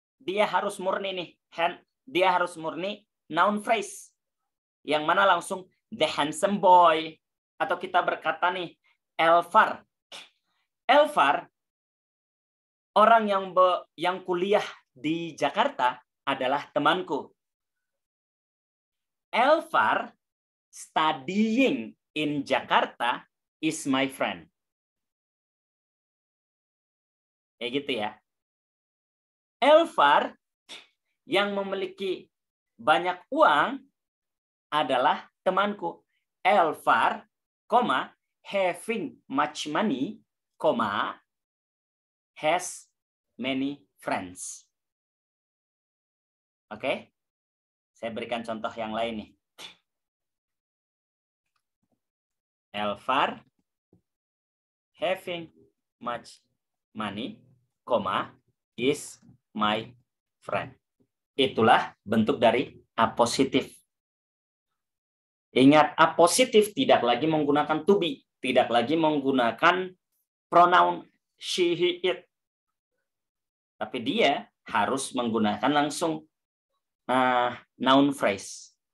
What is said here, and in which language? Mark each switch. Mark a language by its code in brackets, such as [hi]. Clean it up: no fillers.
[id] Dia harus murni nih. Dia harus murni noun phrase. Yang mana langsung [en] the handsome boy. [id] Atau kita berkata nih, Elvar. Elvar, orang yang kuliah di Jakarta adalah temanku. [en] Elvar studying in Jakarta is my friend. [id] Kayak gitu ya. Elvar yang memiliki banyak uang adalah temanku. [en] Elvar, having much money, has many friends. Oke? [id] Saya berikan contoh yang lain nih. [en] Elvar having much money, is my friend. [id] Itulah bentuk dari apositif. Ingat, apositif tidak lagi menggunakan to be, tidak lagi menggunakan pronoun she, he, it. Tapi dia harus menggunakan langsung noun phrase.